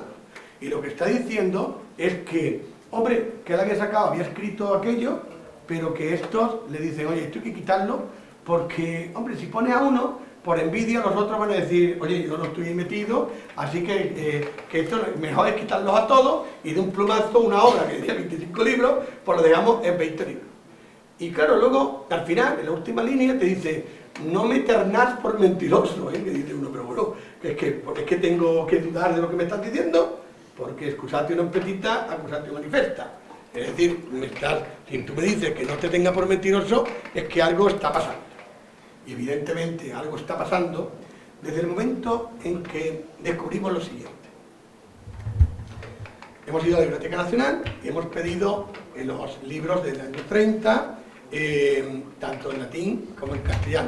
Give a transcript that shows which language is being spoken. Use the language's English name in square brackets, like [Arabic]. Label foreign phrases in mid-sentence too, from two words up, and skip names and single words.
[Spanish] Y lo que está diciendo es que, hombre, que él había sacado, había escrito aquello, pero que estos le dicen, oye, esto hay que quitarlo, porque, hombre, si pone a uno, por envidia los otros van a decir, oye, yo no estoy ahí metido, así que esto mejor es quitarlos a todos, y de un plumazo una obra que decía 25 libros, pues lo dejamos en 20 libros. Y claro, luego, al final, en la última línea, te dice, no me ternás por mentiroso, que dice uno, pero bueno, es que tengo que dudar de lo que me estás diciendo, porque [Latin] excusatio non petita, accusatio manifesta. [Spanish] Es decir, si tú me dices que no te tenga por mentiroso, es que algo está pasando. Y evidentemente algo está pasando desde el momento en que descubrimos lo siguiente. Hemos ido a la Biblioteca Nacional y hemos pedido los libros del año 30, tanto en latín como en castellano.